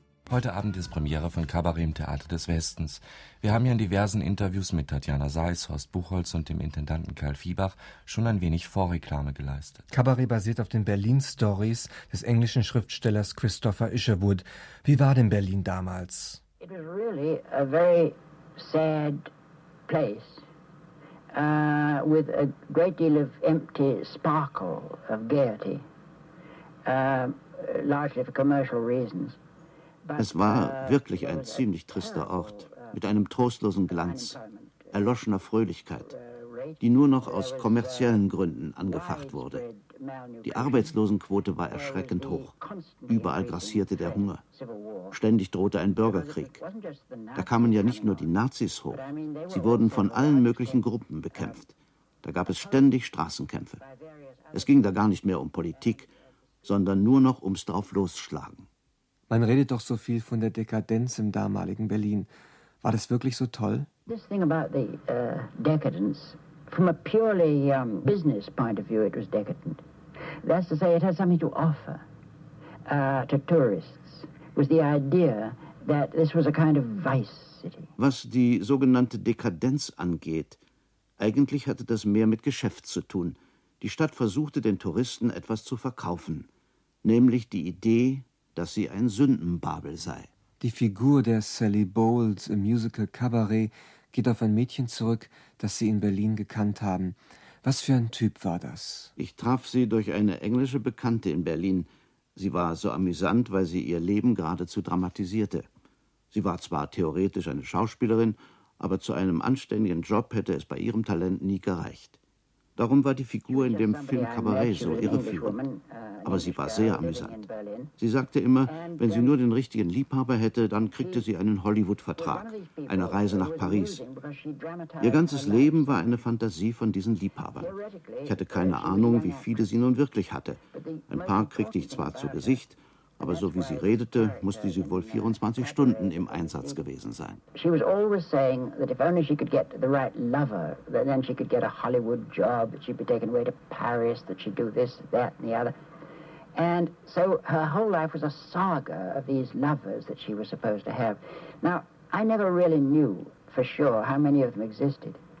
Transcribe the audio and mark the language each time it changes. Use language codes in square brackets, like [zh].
[de] Heute Abend ist Premiere von Kabarett im Theater des Westens. Wir haben ja in diversen Interviews mit Tatjana Seiß, Horst Buchholz und dem Intendanten Karl Fiebach schon ein wenig Vorreklame geleistet. Kabarett basiert auf den Berlin-Stories des englischen Schriftstellers Christopher Isherwood. Wie war denn Berlin damals? [en] It was really a very sad place, with a great deal of empty sparkle of gaiety, largely for commercial reasons. [de] Es war wirklich ein ziemlich trister Ort, mit einem trostlosen Glanz, erloschener Fröhlichkeit, die nur noch aus kommerziellen Gründen angefacht wurde. Die Arbeitslosenquote war erschreckend hoch. Überall grassierte der Hunger. Ständig drohte ein Bürgerkrieg. Da kamen ja nicht nur die Nazis hoch. Sie wurden von allen möglichen Gruppen bekämpft. Da gab es ständig Straßenkämpfe. Es ging da gar nicht mehr um Politik, sondern nur noch ums Drauflosschlagen. Man redet doch so viel von der Dekadenz im damaligen Berlin. War das wirklich so toll? [en] This thing about the decadence, from a purely business point of view, it was decadent. That's to say, it has something to offer to tourists. It was the idea that this was a kind of vice city. [de] Was die sogenannte Dekadenz angeht, eigentlich hatte das mehr mit Geschäft zu tun. Die Stadt versuchte den Touristen etwas zu verkaufen, nämlich die Idee, dass sie ein Sündenbabel sei. Die Figur der Sally Bowles im Musical Cabaret geht auf ein Mädchen zurück, das Sie in Berlin gekannt haben. Was für ein Typ war das? Ich traf sie durch eine englische Bekannte in Berlin. Sie war so amüsant, weil sie ihr Leben geradezu dramatisierte. Sie war zwar theoretisch eine Schauspielerin, aber zu einem anständigen Job hätte es bei ihrem Talent nie gereicht. Darum war die Figur in dem Film Cabaret so irreführend. Aber sie war sehr amüsant. Sie sagte immer, wenn sie nur den richtigen Liebhaber hätte, dann kriegte sie einen Hollywood-Vertrag, eine Reise nach Paris. Ihr ganzes Leben war eine Fantasie von diesen Liebhabern. Ich hatte keine Ahnung, wie viele sie nun wirklich hatte. Ein paar kriegte ich zwar zu Gesicht, aber so wie sie redete, musste sie wohl 24 Stunden im Einsatz gewesen sein. [en] She was always saying that if only she could get the right lover, then she could get a Hollywood job, that she'd be taken away to Paris, that she'd do this, that and the other. And so her whole life was a saga of these lovers that she was supposed to have. Now, I never really knew for sure how many of them existed.